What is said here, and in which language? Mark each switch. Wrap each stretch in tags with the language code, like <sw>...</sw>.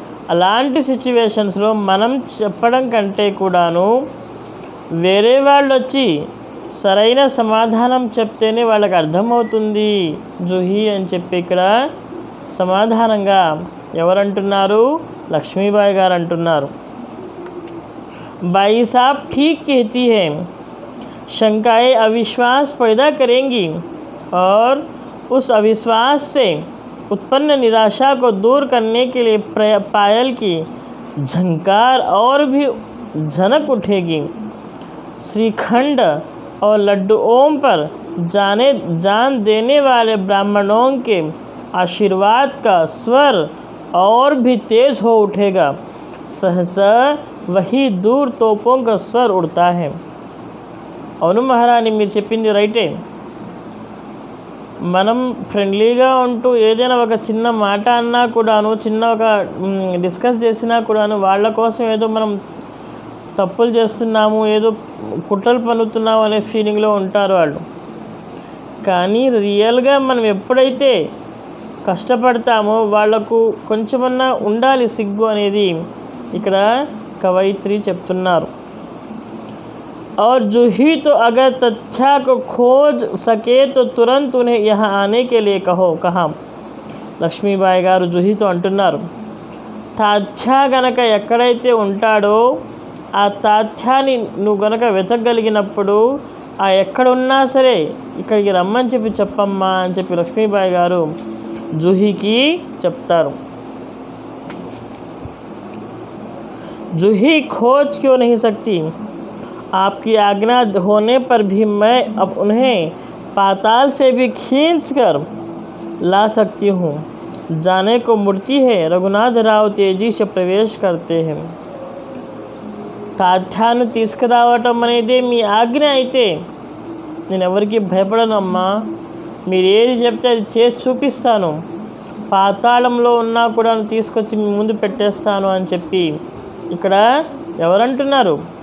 <te>అలాంటి సిచ్యువేషన్స్లో మనం చెప్పడం కంటే కూడాను వేరే వాళ్ళు వచ్చి సరైన సమాధానం చెప్తేనే వాళ్ళకి అర్థమవుతుంది జూహీ అని చెప్పి ఇక్కడ సమాధానంగా ఎవరంటున్నారు? లక్ష్మీబాయి గారు అంటున్నారు.</te> <hi>बाई साहब ठीक कहती है, शंकाएं अविश्वास पैदा करेंगी और उस अविश्वास से उत्पन्न निराशा को दूर करने के लिए पायल की झंकार और भी झनक उठेगी। श्रीखंड और लड्डुओं पर जान देने वाले ब्राह्मणों के आशीर्वाद का स्वर और भी तेज हो उठेगा। सहसा वही दूर तोपों का स्वर उड़ता है.</hi> <te>అవును మహారాణి, మీరు చెప్పింది రైటే. మనం ఫ్రెండ్లీగా ఉంటూ ఏదైనా ఒక చిన్న మాట అన్నా కూడాను, చిన్న ఒక డిస్కస్ చేసినా కూడాను వాళ్ళ కోసం ఏదో మనం తప్పులు చేస్తున్నాము, ఏదో కుట్రలు పన్నుతున్నాము అనే ఫీలింగ్లో ఉంటారు వాళ్ళు. కానీ రియల్గా మనం ఎప్పుడైతే కష్టపడతామో వాళ్ళకు కొంచెమన్నా ఉండాలి సిగ్గు అనేది ఇక్కడ कवयित्री చెప్తున్నారు.</te> <hi>और जो ही तो अगर तथ्य को खोज सके तो तुरंत उन्हें यहाँ आने के लिए कहा.</hi> <te>లక్ష్మీబాయి గారు జుహీతో అంటున్నారు, తాథ్య గనక ఎక్కడైతే ఉంటాడో ఆ తాథ్యాన్ని నువ్వు గనక వెతకగలిగినప్పుడు ఆ ఎక్కడున్నా సరే ఇక్కడికి రమ్మని చెప్పమ్మా అని చెప్పి లక్ష్మీబాయి గారు జుహీకి చెప్తారు.</te> <hi>जूही खोज क्यों नहीं सकती? आपकी आज्ञा होने पर भी मैं अब उन्हें पाताल से भी खींच कर ला सकती हूँ. जाने को मूर्ति है. रघुनाथ राव तेजी से प्रवेश करते हैं.</hi> <te>తాథ్యాన్ని తీసుకురావటం అనేది మీ ఆజ్ఞ అయితే నేను ఎవరికి భయపడను అమ్మా. మీరు ఏది చెప్తే అది చేసి చూపిస్తాను. పాతాళంలో ఉన్నా కూడా తీసుకొచ్చి మీ ముందు పెట్టేస్తాను అని చెప్పి ఇక్కడ ఎవరంటున్నారు?</te>